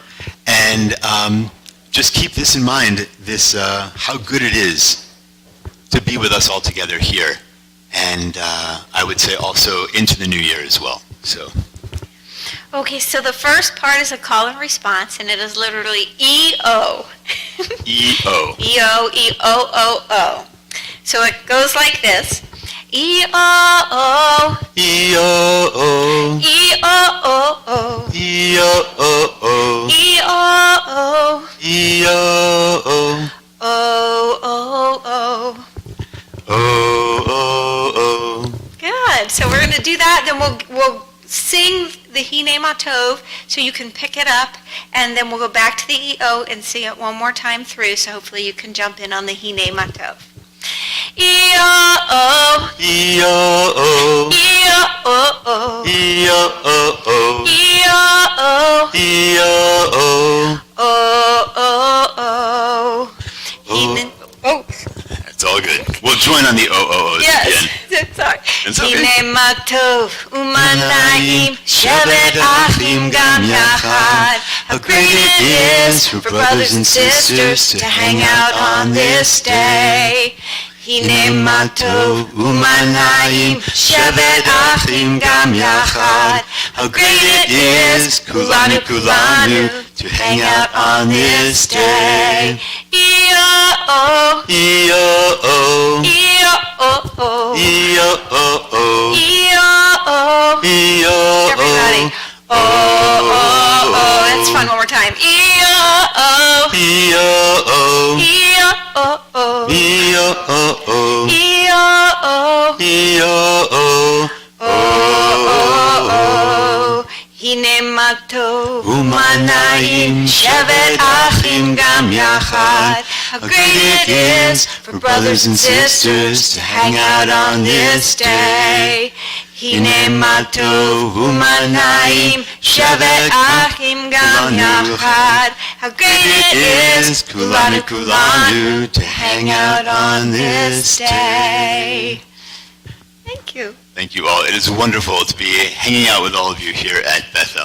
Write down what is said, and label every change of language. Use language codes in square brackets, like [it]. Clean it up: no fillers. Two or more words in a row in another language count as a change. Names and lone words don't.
[en] And just keep this in mind, how good it is to be with us all together here. And I would say also into the new year as well. So. Okay, so the first part is a call and response, and it is literally E-O. E-O. E-O, E-O-O-O. So it goes like this. E-O-O. E-O-O. E-O-O-O. E-O-O-O. E-O-O. E-O-O. O-O-O. O-O-O. Good. So we're going to do that, then we'll sing the Hinei Matov so you can pick it up, and then we'll go back to the E-O and sing it one more time through, so hopefully you can jump in on the Hinei Matov. E-O-O. E-O-O. E-O-O. E-O-O. E-O-O. E-O-O. O-O-O. Oh. It's all good. We'll join on the O-O-O's again. Yes, sorry. It's okay. [he] Hinei Matov u'mana'im shevet achim gam yachad [en] How great it is for brothers and sisters to hang out on this day. [he] Hine ma tov u'manayim shevet achim gam yachad. [en] How great it is, [he] kulanu kulanu, [en] to hang out on this day. E-oh-oh, E-oh-oh, E-oh-oh, E-oh-oh, E-oh-oh. E-oh-oh. Everybody. Oh, that's fun. One more time. E-oh-oh, E-oh-oh, E-oh-oh, E-oh-oh, E-oh-oh, E-oh-oh, [he] oh. Hine ma tov u'manayim shevet achim gam yachad. [en] How great it is for brothers and sisters to hang out on this day. [he] Hine ma tov u'manayim shevet achim gam yachad. [en] How great it is, [he] kulanu kulanu, [en] to hang out on this day. Thank you. Thank you all. It is wonderful to be hanging out with all of you here at Bethel.